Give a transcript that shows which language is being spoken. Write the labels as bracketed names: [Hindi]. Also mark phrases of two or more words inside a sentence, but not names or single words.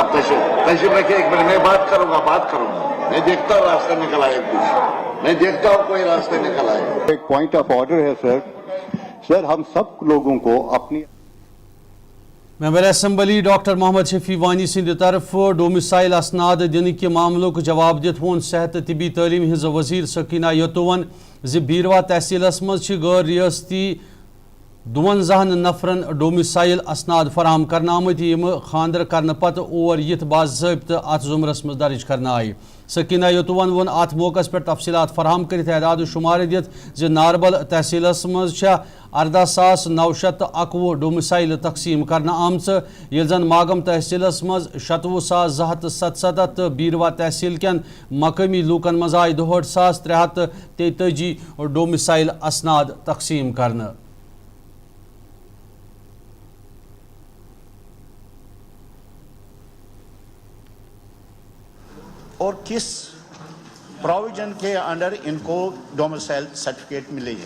[Urdu] آپ تشریف رکھیے، ایک منٹ میں بات کروں گا. میں دیکھتا ہوں راستے نکل آئے کچھ، میں دیکھتا ہوں کوئی راستے نکل آئے. ایک [English] point of order [Urdu] ہے سر ہم سب لوگوں کو اپنی [Kashmiri] मेंबर असम्बली डॉक्टर मोहम्मद शफी वानी सिंद तरफ डोमिसाइल असनाद दिन [Urdu] کے معاملوں کو [Kashmiri] जवाब दित वोन सेहत तिबी तालीम हिज वजीर सकीना यतुवन जि बीरवा तहसीलस मज गैर रियासती 52 नफरन डोमिसाइल असनाद फराहम करना आमत यम खानदर करने पत और यथ बाज़ाब्त अत जुमरस मज दर्ज करना आई। सकीना यतुवन वोन अत मौकस पे तफसीलात फराहम कर एदाद शुमार दित जि नारबल तहसीलस मज 18,911 डोमिसाइल तकसीम करना आमच ये जन मागम तहसीलस मज 27,277 तो बीरवा तहसील कन मकामी लूकन मज आय 6333 डोमिसाइल असनाद तकसीम करना। [Urdu] اور کس پروویژن کے انڈر ان کو [English] domicile certificate [Urdu] ملی ہے.